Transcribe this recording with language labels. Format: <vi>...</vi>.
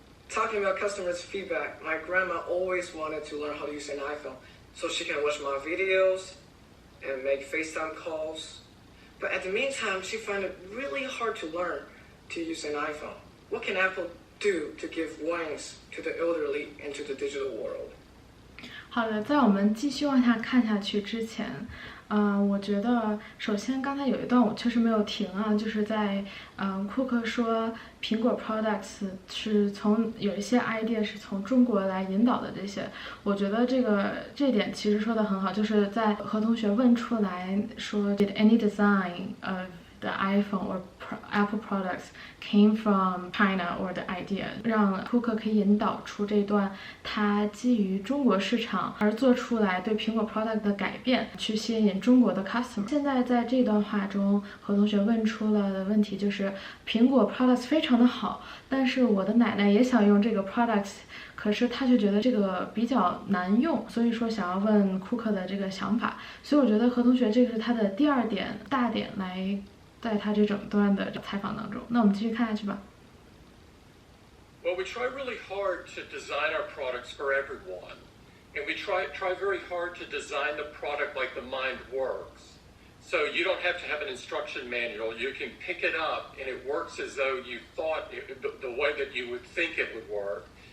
<en>Talking about customers' feedback, my grandma always wanted to learn how to use an iPhone so she can watch my videos and make FaceTime calls. But at the meantime, she found it really hard to learn to use an iPhone. What can Apple do to give wings to the elderly and to the digital world?</en> <zh>好的，在我们继续往下看下去之前，我觉得首先刚才有一段我确实没有停啊，就是在库克说苹果 products 是从有一些 idea 是从中国来引导的这些，我觉得这点其实说的很好，就是在何同学问出来说</zh> <en>Did any design of the iPhone or Apple products came from China or the idea</en> <zh>让库克可以引导出这段他基于中国市场而做出来对苹果 product 的改变，去吸引中国的 customer。现在在这段话中，何同学问出了的问题就是苹果 products 非常的好，但是我的奶奶也想用这个 products， 可是他却觉得这个比较难用，所以说想要问库克的这个想法。所以我觉得何同学这个是他的第二点大点来在他这整段的采访当中。那我们继续看下去吧。</zh> <en>Well, we try really hard to design our products for everyone, and we try very hard to design the product like the mind works. So you don't have to have an instruction manual. You can pick it up, and it works as though you thought the way that you would think it would work.</en>